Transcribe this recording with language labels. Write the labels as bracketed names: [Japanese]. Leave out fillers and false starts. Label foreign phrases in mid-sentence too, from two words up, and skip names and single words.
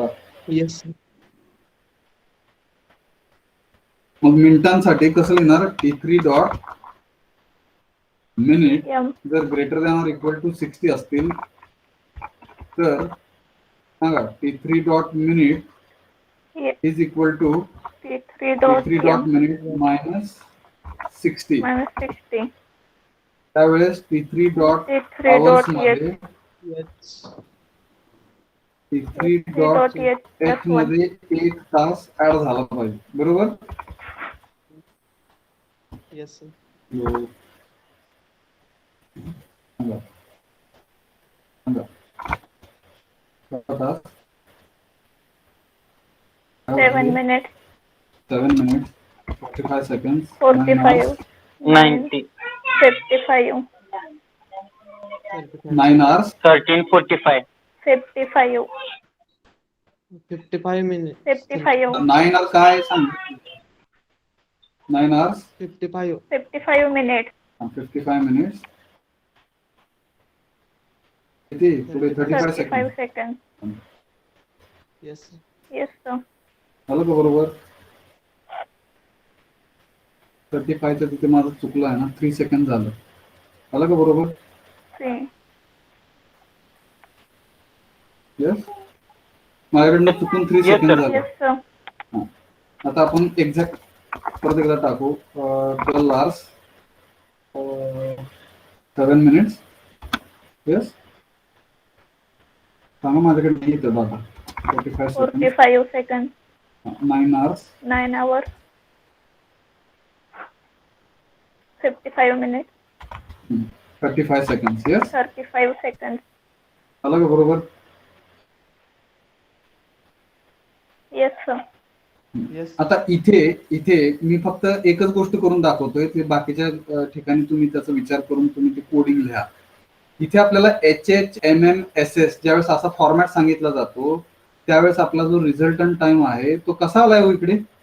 [English] Yes, sir. [Marathi] मग मिनिटांसाठी कसं लिहिणार? [English] T3 dot minute M. [Marathi] जर [English] greater than or equal to 60 [Marathi] असतील तर सांगा [English] T3 dot minute Yes. is equal to T3 dot T3 dot m minute minus 60. minus 60. [Marathi] त्यावेळेस [English] T3 dot T3 आवर्स dot [Marathi] मध्ये [English] h. Yes. T3 T3 डॉट dot h एच plus 1. [Marathi] मध्ये 1 तास ऍड झाला पाहिजे, बरोबर? Yes, sir. हो. सांगा. सांगा. किती तास? [English] 7 minutes. 7 minutes 45 seconds 45. 90. 55. 9 hours 13:45. 55. 55 minutes. 55. 9 hours [Marathi] काय सांग? [English] 9 hours 55. 55 minutes. [Marathi] 55 minutes किती पुढे 35 [English] 35 seconds seconds. Yes, sir. Yes, sir. [Marathi] झालं का बरोबर? 35 चं तिथे माझं चुकलं आहे ना, 3 सेकंड झालं. झालं का बरोबर? [English] See. [Marathi] येस. माझ्याकडनं चुकून 3 [English] Yes, सेकंड sir. [Marathi] झालं. [English] Yes, sir. [Marathi] आता आपण एक्झॅक्ट परत एकदा टाकू. [English] 12 hours 7 minutes. येस. [Marathi] सांगा माझ्याकडे नाही येतं दादा. [English] 45 seconds 45 seconds. 9 hours 9 hours. 55 minutes. 35 seconds. येस. 35 seconds. [Marathi] झालं का बरोबर? [English] Yes, sir. Yes. [Marathi] आता इथे इथे मी फक्त एकच गोष्ट करून दाखवतोय. ते बाकीच्या ठिकाणी तुम्ही त्याचा विचार करून तुम्ही ते कोडिंग लिहा. इथे आपल्याला HHMMSS ज्यावेळेस असा फॉर्मॅट सांगितला जातो त्यावेळेस आपला जो [English] resultant time [Marathi] आहे तो कसा आलाय हो इकडे?